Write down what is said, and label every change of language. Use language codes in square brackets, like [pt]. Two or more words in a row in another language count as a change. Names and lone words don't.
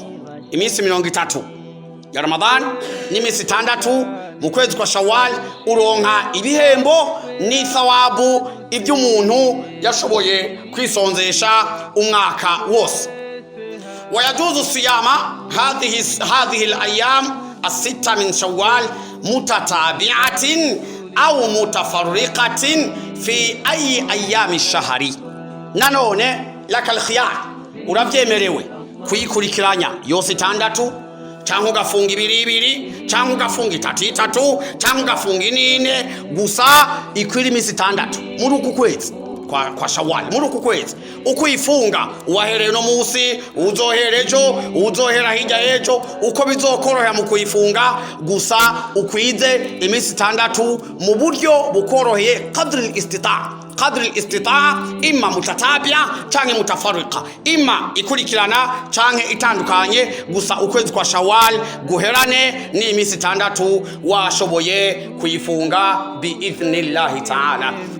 [rn] Imisi 30 ya Ramadhan n'imisi 6 mu kwezi kwa Shawwal uronka ibihembo ni thawabu iby'umuntu yashoboye kwisonzesha umwaka wose. [ar] ويجوز صيام هذه الأيام 6 من شوال متتابعة أو متفرقة في أي أيام الشهر. [rn] nanone [ar] لك الخيار [rn] urabyemerewe kuyikurikiranya yose 6 cyangwa ugafunga 2 cyangwa ugafunga 3 cyangwa ugafunga 4 gusa ikwira imisi 6 muri uku kwezi kwa Shawwal. Muri uku kwezi ukuyifunga uwahereye no munsi uzoherejo uzohera hirya ejo uko bizokorohera mu kuyifunga gusa ukwize imisi 6 mu buryo bukoroheye [ar] قدر الاستطاعة' إما متتابعة [rn] canke mutafarriqa, imma ikurikirana canke itandukanye gusa ukwezi kwa Shawwal guherane ni imisi 6 washoboye kuyifunga [ar] بإذن الله تعالى.